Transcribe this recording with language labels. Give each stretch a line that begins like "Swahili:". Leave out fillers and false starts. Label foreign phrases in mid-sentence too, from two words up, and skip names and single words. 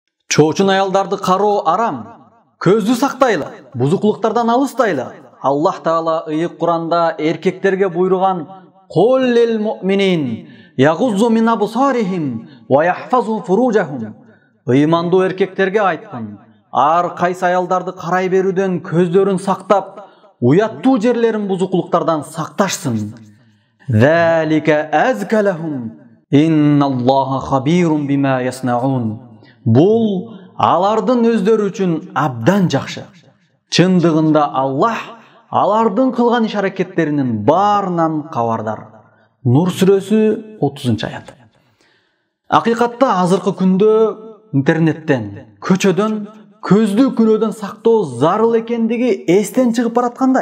Kyrgyz: Чоочун аялдарды кароо арам. Көздү сактайлы, бузуклуктардан алыстайлы.
Arabic: الله تعالى
Kyrgyz: ыйык Куранда эркектерге буйруган:
Arabic: "قل للمؤمنين يغضوا من أبصارهم ويحفظوا فروجهم".
Kyrgyz: Ыймандуу эркектерге айткан: ар кайсы аялдарды карай берүүдөн көздөрүн сактап, уяттуу жерлерин бузуклуктардан сакташсын.
Arabic: ذلك أزكى لهم إن الله خبير بما يصنعون.
Kyrgyz: Бул алардын өздөрү үчүн абдан жакшы. Чындыгында Аллах алардын кылган иш-аракеттеринин баарынан кабардар. Нур сүрөсү 30-аят. Акыйкатта азыркы күндө интернеттен, көчөдөн көздү күнөөдөн сактоо зарыл экендиги эстен чыгып бараткандай.